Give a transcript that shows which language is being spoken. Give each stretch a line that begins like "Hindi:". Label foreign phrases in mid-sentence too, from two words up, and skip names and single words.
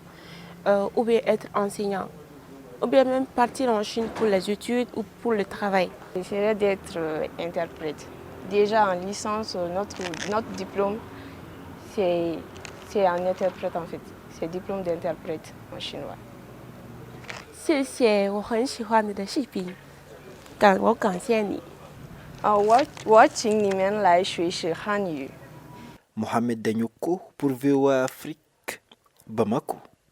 French: Ou bien être enseignant, ou bien même partir en Chine pour les études ou pour le travail. J'essaierai d'être interprète. Déjà en licence, notre diplôme, c'est un interprète en fait. C'est diplôme d'interprète en chinois.
Chinese: 谢谢，我很喜欢你的视频，我感谢你。我请你们来学习汉语。
French: Mohamed Danyoko pour VOA Afrique, Bamako.